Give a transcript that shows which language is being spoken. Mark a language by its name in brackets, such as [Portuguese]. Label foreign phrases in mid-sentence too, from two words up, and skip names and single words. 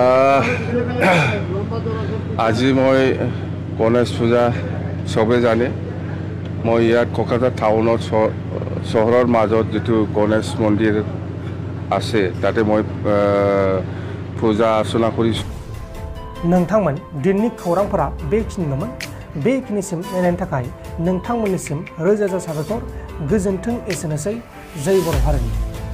[Assamese] আজি মই গণেশ পূজা চবে জানে মই ইয়াত কলকাতা টাউনত চহৰৰ মাজত যিটো গণেশ মন্দিৰ আছে তাতে মই পূজা अर्चना কৰিছোঁ [Bodo] नोंथांमोन दिननि खौरांफोरा बेखिनिल'मोन बेखिनिसिम नायनायनि थाखाय नोंथांमोननिसिम रोजा रोजा साबायखर गोजोन्थों एसेनोसै जय बर' हारिनि